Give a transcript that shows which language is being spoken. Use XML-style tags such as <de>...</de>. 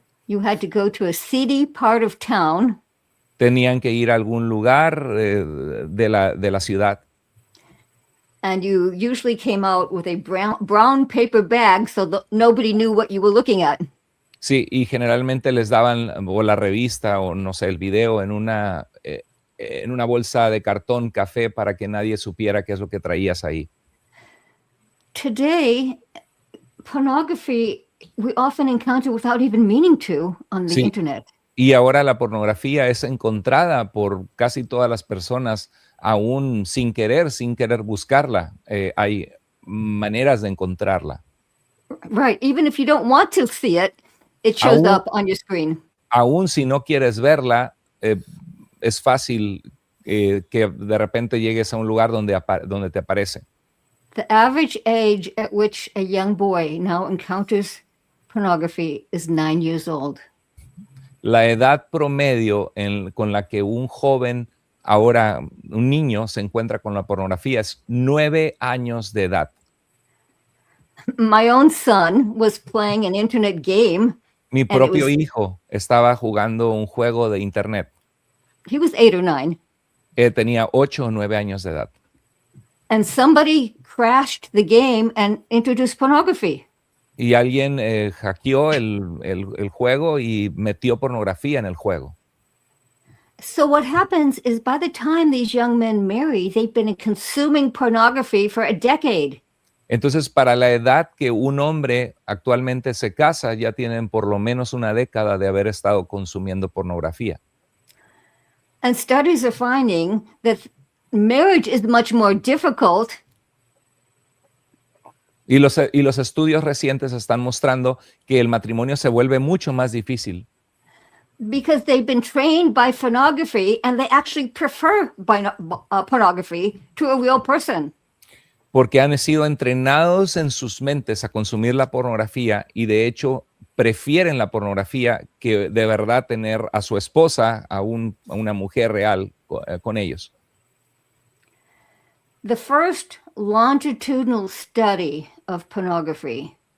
<en>You had to go to a seedy part of town.</en> <es>Tenían que ir a algún lugar de la ciudad.</es> <en>And you usually came out with a brown paper bag so that nobody knew what you were looking at.</en> <es>Sí, y generalmente les daban o la revista o no sé, el video en una bolsa de cartón café para que nadie supiera qué es lo que traías ahí.</es> <en>Today, pornography we often encounter without even meaning to on the internet.</en> <es>Y ahora la pornografía es encontrada por casi todas las personas aún sin querer buscarla. Hay maneras de encontrarla.</es> <en>Right, even if you don't want to see it, it shows up on your screen.</en> <es>Aún si no quieres verla, es fácil que de repente llegues a un lugar donde te aparece.</es> <en>The average age at which a young boy now encounters pornography is 9 years old.</en> <es>La edad promedio con la que un joven, ahora un niño, se encuentra con la pornografía es 9 años de edad.</es> <en>My own son was playing an internet game.</en> <es>Mi propio hijo estaba jugando un juego de internet.</es> <en>He was 8 or 9.</en> <es>Tenía 8 o 9 años de edad.</es> <en>And somebody crashed the game and introduced pornography.</en> <es>Y alguien hackeó el juego y metió pornografía en el juego.</es> <en>So what happens is by the time these young men marry, they've been consuming pornography for a decade.</en> <es>Entonces, para la edad que un hombre actualmente se casa, ya tienen por lo menos una década de haber estado consumiendo pornografía.</es> <en>And studies are finding that marriage is much more difficult.</en> <es>Y los estudios recientes están mostrando que el matrimonio se vuelve mucho más difícil.</es> <en>Because they've been trained by pornography and they actually prefer pornography to a real person.</en> <es>Porque han sido entrenados en sus mentes a consumir la pornografía y de hecho prefieren la pornografía que de verdad tener a su esposa, a una mujer real con ellos.</es> <en>The first longitudinal study of pornography.</en>